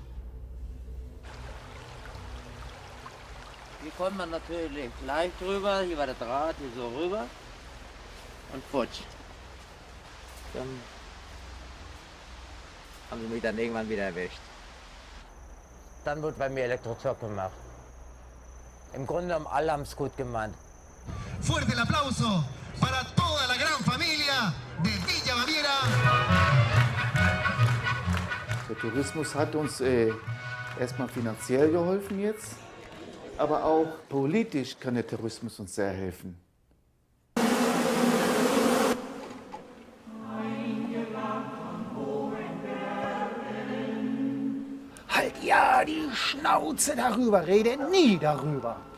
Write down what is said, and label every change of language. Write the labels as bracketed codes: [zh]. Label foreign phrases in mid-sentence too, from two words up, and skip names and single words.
[de] Hier kommt man natürlich leicht rüber, hier war der Draht, hier so rüber und futsch. Dann haben sie mich dann irgendwann wieder erwischt. Dann wurde bei mir Elektroschock gemacht. Im Grunde genommen alle haben es gut gemeint. [es] Fuerte el aplauso para toda la gran familia de Villa Baviera. [de] Der Tourismus hat uns erstmal finanziell geholfen jetzt, aber auch politisch kann der Tourismus uns sehr helfen. Halt ja die Schnauze darüber, rede nie darüber.